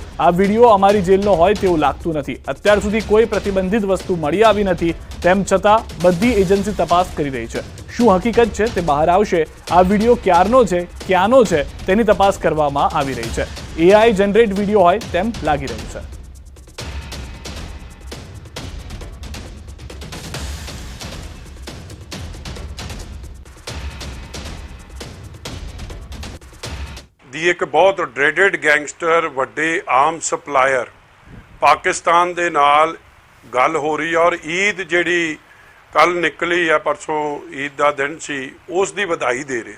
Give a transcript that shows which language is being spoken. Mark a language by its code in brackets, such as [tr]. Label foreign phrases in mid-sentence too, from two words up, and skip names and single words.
[gu] આ વિડીયો અમારી જેલનો હોય તેવું લાગતું નથી. અત્યાર સુધી કોઈ પ્રતિબંધિત વસ્તુ મળી આવી નથી. તેમ છતાં બધી એજન્સી તપાસ કરી રહી છે. શું હકીકત છે તે બહાર આવશે. આ વિડીયો ક્યારનો છે, ક્યાંનો છે તેની તપાસ કરવામાં આવી રહી છે. AI જનરેટ વિડીયો હોય તેમ લાગી રહ્યું છે. [pa] ਦੀ ਇੱਕ ਬਹੁਤ [en] dreaded gangster [pa] ਵੱਡੇ [en] arm supplier [pa] ਪਾਕਿਸਤਾਨ ਦੇ ਨਾਲ ਗੱਲ ਹੋ ਰਹੀ ਹੈ ਔਰ ਈਦ ਜਿਹੜੀ ਕੱਲ ਨਿਕਲੀ ਹੈ, ਪਰਸੋਂ ਈਦ ਦਾ ਦਿਨ ਸੀ, ਉਸ ਦੀ ਵਧਾਈ ਦੇ ਰਿਹਾ.